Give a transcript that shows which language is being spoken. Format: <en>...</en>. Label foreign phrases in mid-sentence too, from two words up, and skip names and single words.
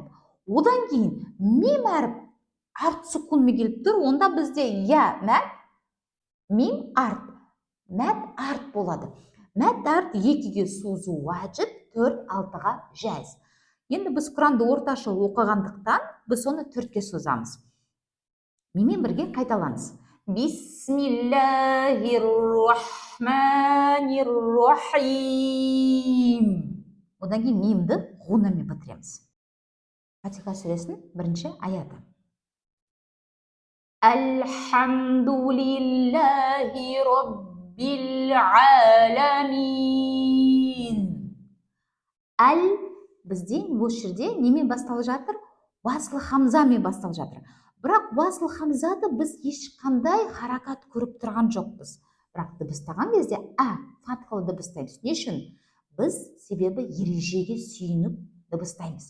<kk>Одан кейін мим әріп арт сүкунмен келіп тұр, онда бізде я мәт, мим арт, мәт арт болады. Мәт арт екіге созу уаджиб, 4-6-ға жәйз. Енді біз Құранды орташа оқығандықтан біз оны 4-ке созамыз. Менімен бірге қайталаңыз.</kk> <ar>بسم الله الرحمن الرحيم.</ar> <kk>Одан кейін мимді ғунамен бітіреміз. Фатиха сүресінің бірінші аяты.</kk> <ar>الحمد لله رب العالمين.</ar> <kk>Әл бізде осы жерде немен басталып жатыр? Уасыл хамзамен басталып жатыр. Бірақ уасыл хамзады біз ешқандай харакат көріп тұрған жоқпыз. Бірақ дыбыстаған кезде фатхалы дыбыстаймыз. Не үшін? Біз себебі ережеге сүйініп дыбыстаймыз.</kk>